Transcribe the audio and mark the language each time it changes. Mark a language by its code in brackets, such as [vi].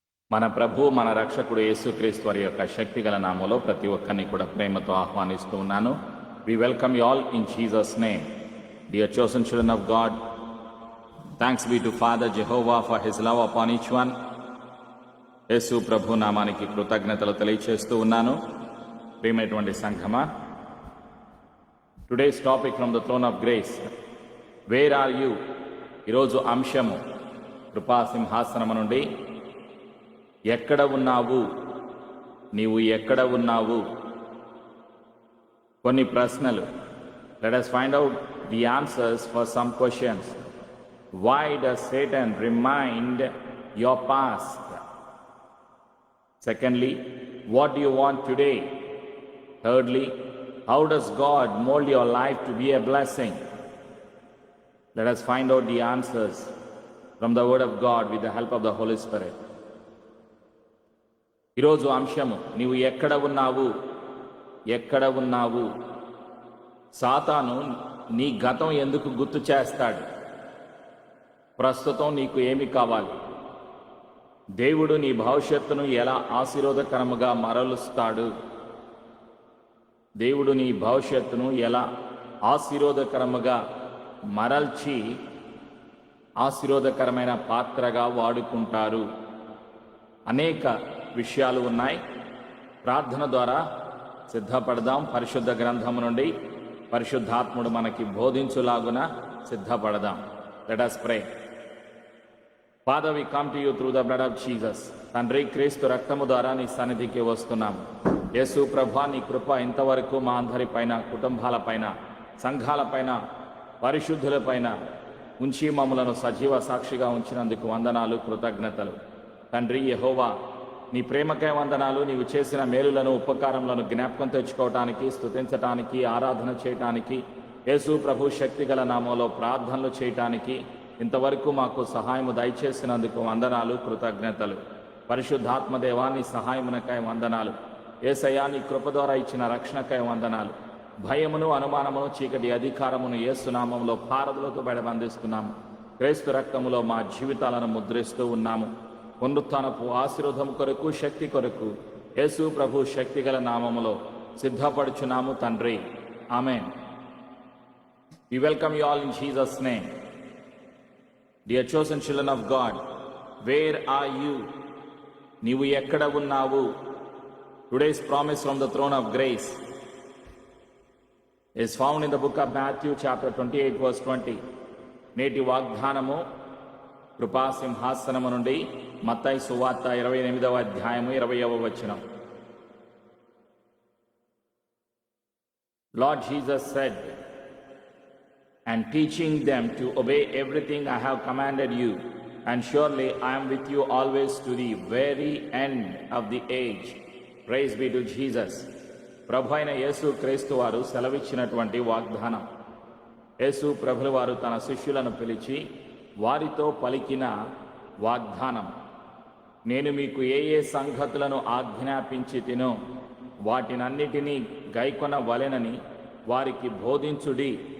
[te] మన ప్రభు మన రక్షకుడు యేసుక్రీస్తు వారి యొక్క శక్తిగల నామములో ప్రతి ఒక్కరిని కూడా ప్రేమతో ఆహ్వానిస్తూ ఉన్నాను. [en] We welcome you all in Jesus' name. Dear chosen children of God, thanks be to Father Jehovah for his love upon each one. [te] యేసు ప్రభు నామానికి కృతజ్ఞతలు తెలియచేస్తూ ఉన్నాను. ప్రియమైనటువంటి సంఘమా, [en] Today's topic from the throne of grace, where are you? [te] ఈరోజు అంశము కృపాసింహాసనము నుండి ఎక్కడ ఉన్నావు, నీవు ఎక్కడ ఉన్నావు? కొన్ని ప్రశ్నలు. [en] Let us find out the answers for some questions. Why does Satan remind your past? Secondly, what do you want today? Thirdly, how does God mold your life to be a blessing? Let us find out the answers from the Word of God with the help of the Holy Spirit. [te] ఈరోజు అంశము, నీవు ఎక్కడ ఉన్నావు, ఎక్కడ ఉన్నావు? సాతాను నీ గతం ఎందుకు గుర్తు చేస్తాడు? ప్రస్తుతం నీకు ఏమి కావాలి? దేవుడు నీ భవిష్యత్తును ఎలా ఆశీర్వాదకరముగా మరలుస్తాడు? దేవుడు నీ భవిష్యత్తును ఎలా ఆశీర్వాదకరముగా మరల్చి ఆశీర్వాదకరమైన పాత్రగా వాడుకుంటారు? అనేక విషయాలు ఉన్నాయి. ప్రార్థన ద్వారా సిద్ధపడదాం. పరిశుద్ధ గ్రంథము నుండి పరిశుద్ధాత్ముడు మనకి బోధించులాగున సిద్ధపడదాం. [en] Let us pray. Father, we come to you through the blood of Jesus. [te] తండ్రి, క్రీస్తు రక్తము ద్వారా నీ సన్నిధికి వస్తున్నాము. యేసు ప్రభా, నీ కృప ఇంతవరకు మా అందరి పైన, కుటుంబాల పైన, సంఘాల పైన, పరిశుద్ధుల పైన ఉంచి మమ్మలను సజీవ సాక్షిగా ఉంచినందుకు వందనాలు, కృతజ్ఞతలు. తండ్రి యెహోవా, నీ ప్రేమకై వందనాలు. నీవు చేసిన మేలులను, ఉపకారములను జ్ఞాపకం తెచ్చుకోవటానికి, స్తుతించటానికి, ఆరాధన చేయటానికి, యేసు ప్రభు శక్తిగల నామంలో ప్రార్థనలు చేయటానికి ఇంతవరకు మాకు సహాయము దయచేసినందుకు వందనాలు, కృతజ్ఞతలు. పరిశుద్ధాత్మదేవా, నీ సహాయమునకై వందనాలు. యేసయ్యా, నీ కృప ద్వారా ఇచ్చిన రక్షణకై వందనాలు. భయమును, అనుమానమును, చీకటి అధికారమును యేసు నామములో పారదులతో బయటబంధిస్తున్నాము. క్రీస్తు రక్తములో మా జీవితాలను ముద్రిస్తూ ఉన్నాము. పునరుత్థానపు ఆశీర్వాదం కొరకు, శక్తి కొరకు యేసు ప్రభు శక్తిగల నామములో సిద్ధపడుచున్నాము తండ్రి. ఆమేన్. [en] We welcome you all in Jesus' name. Dear chosen children of God, where are you? [te] నీవు ఎక్కడ ఉన్నావు? [en] Today's promise from the throne of grace is found in the book of Matthew chapter 28 verse 20. [te] నేటి వాగ్దానము కృపాసింహాసనము నుండి మత్తయి సువార్త 28వ అధ్యాయము 20వ వచనం. [en] Lord Jesus said, and teaching them to obey everything I have commanded you, and surely I am with you always to the very end of the age. Praise be to Jesus. [te] ప్రభు అయిన యేసు క్రీస్తు వారు సెలవిచ్చినటువంటి వాగ్దానం. యేసు ప్రభుల వారు తన శిష్యులను పిలిచి వారితో పలికిన వాగ్దానం. నేను మీకు ఏ ఏ సంగతులను ఆజ్ఞాపించి తినో వాటినన్నిటినీ గైకొనవలెనని వారికి బోధించుడి.